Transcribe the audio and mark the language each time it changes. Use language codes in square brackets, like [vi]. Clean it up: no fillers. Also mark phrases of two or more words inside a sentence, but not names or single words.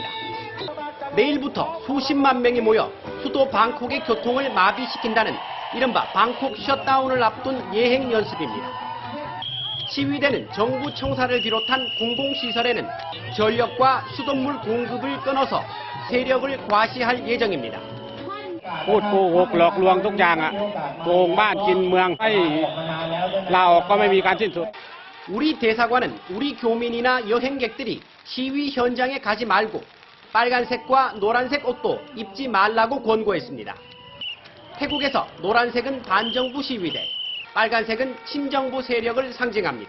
[ko] 내일부터 수십만 명이 모여 수도 방콕의 교통을 마비시킨다는 이른바 방콕 셧다운을 앞둔 예행 연습입니다. 시위대는 정부 청사를 비롯한 공공시설에는 전력과 수돗물 공급을 끊어서 세력을 과시할 예정입니다. [th] พูดโกหกหลอกลวงทุกอย่างโกงบ้านกินเมืองให้ลาออกก็ไม่มีการสิ้นสุด [ko] 우리 대사관은 우리 교민이나 여행객들이 시위 현장에 가지 말고 빨간색과 노란색 옷도 입지 말라고 권고했습니다. 태국에서 노란색은 반정부 시위대, 빨간색은 친정부 세력을 상징합니다.